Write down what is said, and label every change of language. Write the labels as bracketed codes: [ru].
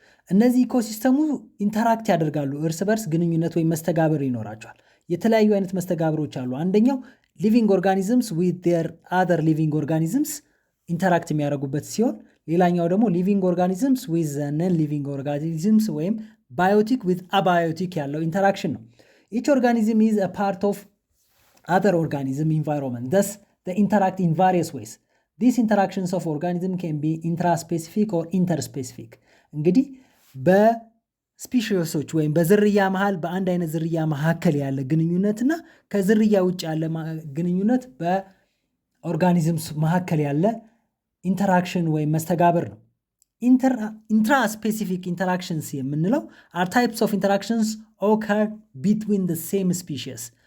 [am] እነዚህ ኢኮሲስተሙ ኢንተራክት ያደርጋሉ፣ እርስ በርስ ግንኙነት ወይም መስተጋብር ይኖራቸዋል። የተለያዩ አይነት መስተጋብሮች አሉ። አንደኛው [en] ሊቪንግ ኦርጋኒዝምስ ዊዝ ዴር አዘር ሊቪንግ ኦርጋኒዝምስ [am] ኢንተራክት የሚያደርጉበት ሲሆን ሌላኛው ደግሞ [en] ሊቪንግ ኦርጋኒዝምስ ዊዝ ነን ሊቪንግ ኦርጋኒዝምስ [am] ወይም ባዮቲክ ዊዝ አባዮቲክ ያለው ኢንተራክሽን ነው። [en] Each organism is a part of other organism environment. Thus, they interact in various ways. These interactions of organism can be intraspecific or interspecific. [am] እንግዲህ በስፒሺሶች ወይም በዝርያ መሃል በአንድ አይነት ዝርያ መካከል ያለ ግንኙነትና ከዝርያ ውጭ ያለ ግንኙነት በኦርጋኒዝምስ መካከል ያለ ኢንተራክሽን ወይም መስተጋብር ነው። intraspecific interactions የምንለው [en] are types of interactions occur between the same species.